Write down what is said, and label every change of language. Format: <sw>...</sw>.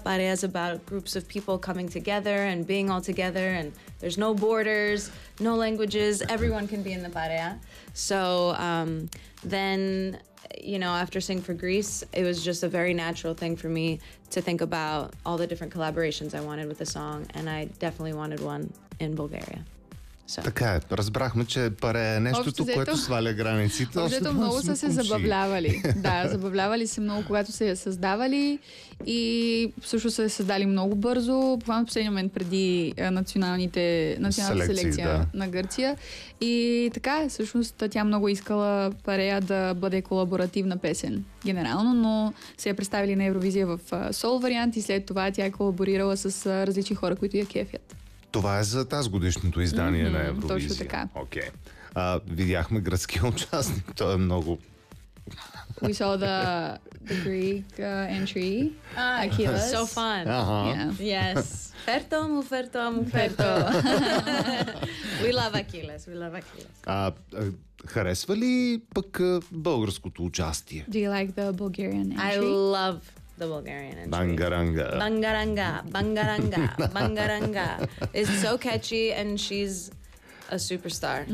<en>Parea is about groups of people coming together and being all together, and there's no borders, no languages, everyone can be in the Parea. So then, you know, after Sing for Greece, it was just a very natural thing for me to think about all the different collaborations I wanted with the song, and I definitely wanted one in Bulgaria. So.</en> <bg>Така е, разбрахме, че паре е нещото, което сваля границите. Общо много са се забавлявали. Да, забавлявали се много, когато се създавали, и също са се създали много бързо. Буквално в последния момент преди националната селекция на Гърция. И така, всъщност тя много искала Парея да бъде колаборативна песен генерално, но се я представили на Евровизия в сол вариант, и след това тя е колаборирала с различни хора, които я кефят. Това е за тази годишното издание на Евровизия. Точно така. Окей. Видяхме гръцкия участник. Той е много...</bg> <en>We saw the Greek entry. Achilles. So fun. Yes. Ферто му, ферто му, ферто. We love Achilles. We love Achilles.</en> <bg>Харесва ли пък българското участие?</bg> <en>Do you like the Bulgarian entry? I love the Bulgarian entry. Bangaranga. Bangaranga. Bangaranga. Bangaranga. It's so catchy, and she's a superstar.</en>